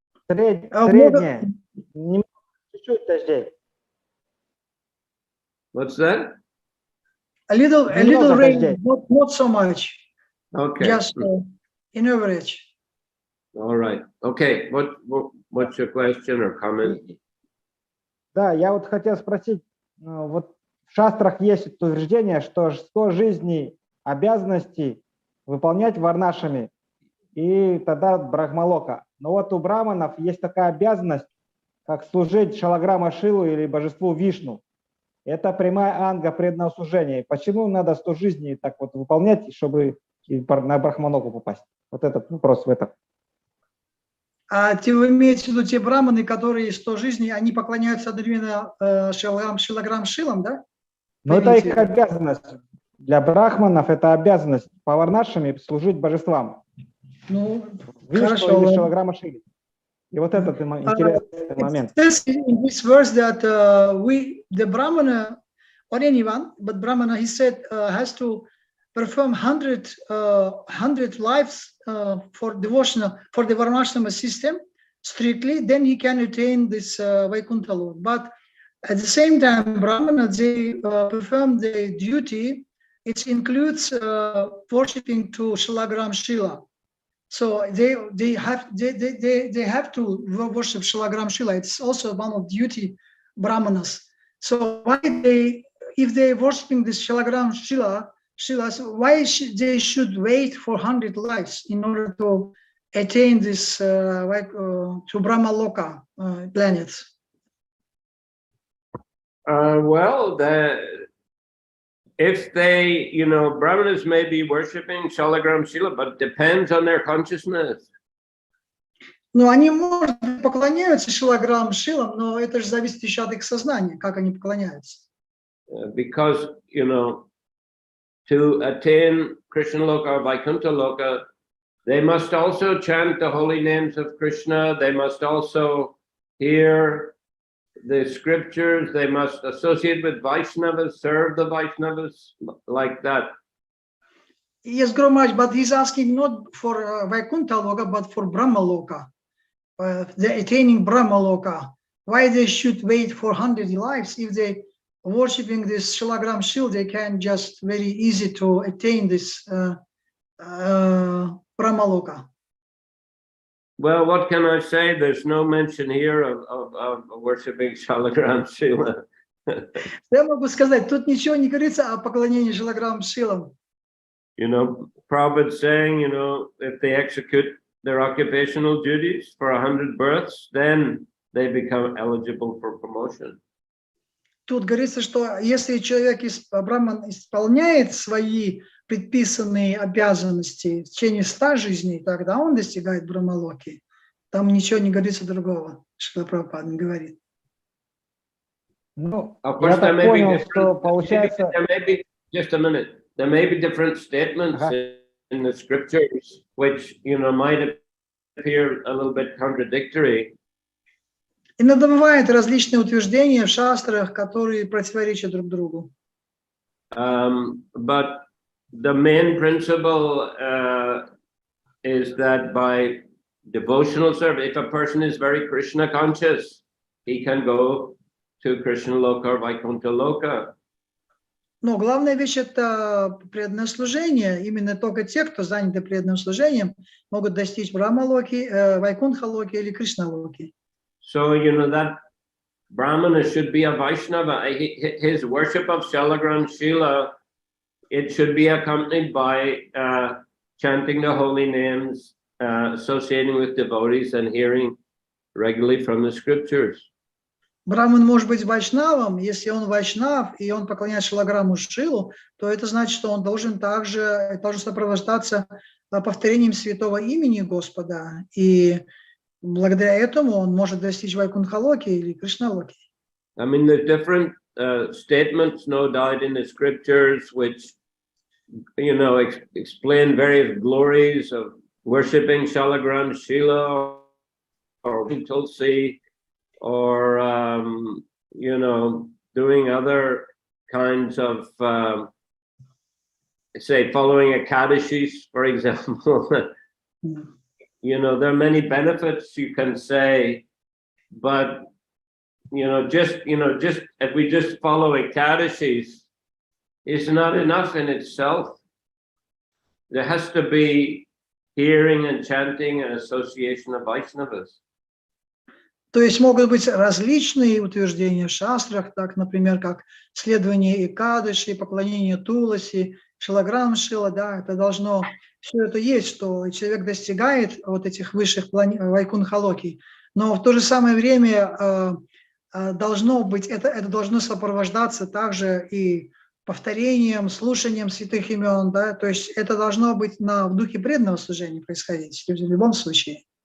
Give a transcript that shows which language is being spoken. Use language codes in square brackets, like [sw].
[ru] Среднее. Чуть-чуть дождей. [en] What's that? A little rain, not so much. Okay. Just in average. All right. Okay. What's your question or comment? [ru] Да, я вот хотел спросить, вот в шастрах есть утверждение, что 100 жизней обязанностей выполнять варнашами, и тогда брахмалока. Но вот у браманов есть такая обязанность, как служить шалаграма Шилу или божеству Вишну. Это прямая анга преданного служения. Почему надо 100 жизней так вот выполнять, чтобы на брахмалоку попасть? Вот этот вопрос в этом. А вы имеете в виду те браманы, которые 100 жизней, они поклоняются одновременно шилаграм Шилам, да? Но это их обязанность. Для брахманов это обязанность по варнашами служить божествам. Ну, Вишну или Шилаграма Шили. И вот этот интересный момент. [en] It says in this verse that the Brahmana, or anyone, but Brahmana, he said, has to perform 100 lives for devotional, for the Varnashrama system strictly, then he can attain this Vaikuntha Lok. But at the same time, Brahmana, they perform the duty. It includes worshipping to Shalagram Shila. So they have to worship Shalagram Shila. It's also one of duty Brahmanas. So why if they worshiping this Shalagram Shilas, why they should wait for 100 lives in order to attain this to Brahma Loka planets? Well, if they, Brahmanas may be worshipping Shalagram Shila, but it depends on their consciousness. [ru] Но они, может быть, поклоняются Шилаграм Шилам, но это же зависит еще от их сознания, как они поклоняются. [en] Because, to attain Krishna Loka or Vaikuntha Loka, they must also chant the holy names of Krishna. They must also hear the scriptures. They must associate with Vaishnavas, serve the Vaishnavas, like that. Yes, Guru Maharaj, but he's asking not for Vaikuntha Loka, but for Brahma Loka. They're attaining Brahma Loka. Why they should wait for 100 lives? If they worshipping this Shalagram Shil, they can just very easy to attain this Brahma Loka. Well, what can I say? There's no mention here of worshipping Shalagram Shila. [ru] Я могу сказать, тут ничего не говорится о поклонении Шилаграм Шилам. [en] Prabhupada saying, if they execute their occupational duties for 100 births, then they become eligible for promotion. [ru] Тут говорится, что если человек Брахман исполняет свои предписанные обязанности в течение 100 жизней, тогда он достигает Брахмалоки. Там ничего не говорится другого, Шрила Прабхупада не говорит. Ну, я так понял, что получается... [en] Just a minute. There may be different statements in the scriptures, which, might appear a little bit contradictory. [ru] Иногда бывают различные утверждения в шастрах, которые противоречат друг другу. [en] But the main principle is that by devotional service, if a person is very Krishna conscious, he can go to Krishna Loka or Vaikuntha Loka. [ru] Но главная вещь – это преданное служение. Именно только те, кто заняты преданным служением, могут достичь Брахма-локи, Вайкунтха-локи или Кришна-локи. [en] So, that Brahmana should be a Vaishnava. His worship of Shalagram Shila, it should be accompanied by chanting the holy names, associating with devotees and hearing regularly from the scriptures. [ru] Браман может быть вайшнавом, если он вайшнав и он поклоняется Шилаграму Шилу, то это значит, что он должен также сопровождаться повторением святого имени Господа, и благодаря этому он может достичь Вайкунтха-локи или Кришна-локи. [en] I mean, there's different statements, no doubt, in the scriptures, which, explain various glories of worshipping Shalagram Shila or Tulsi, or doing other kinds of say following Ekadashis, for example. There are many benefits you can say, but just if we just follow Ekadashis, it's not enough in itself. There has to be hearing and chanting and association of Vaishnavas. [ru] То есть могут быть различные утверждения в шастрах, так, например, как следование Экадаши, поклонение Туласи, Шилаграм Шила, да, это должно, все это есть, что человек достигает вот этих высших Вайкунтха-локи, но в то же самое время должно быть, это должно сопровождаться также и повторением, слушанием святых имен, да, то есть это должно быть в духе преданного служения происходить в любом случае.